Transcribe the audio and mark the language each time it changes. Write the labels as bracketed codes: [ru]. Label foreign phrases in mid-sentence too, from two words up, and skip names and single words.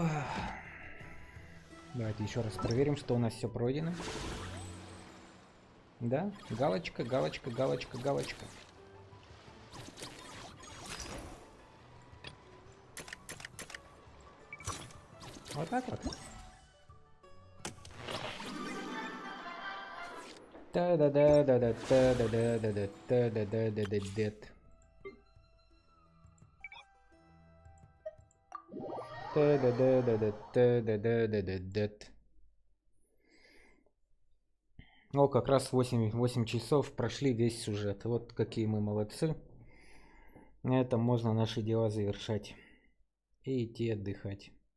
[ru] Давайте еще раз проверим, что у нас все пройдено. Да, галочка, галочка, галочка, галочка. Вот так вот. Та-да-да-да-да-та-да-да-да-да-да-да-да-да-да. Та-да-да-да-да-та-да-да-да-да-да. О, как раз 8 часов прошли весь сюжет. Вот какие мы молодцы. На этом можно наши дела завершать. И идти отдыхать.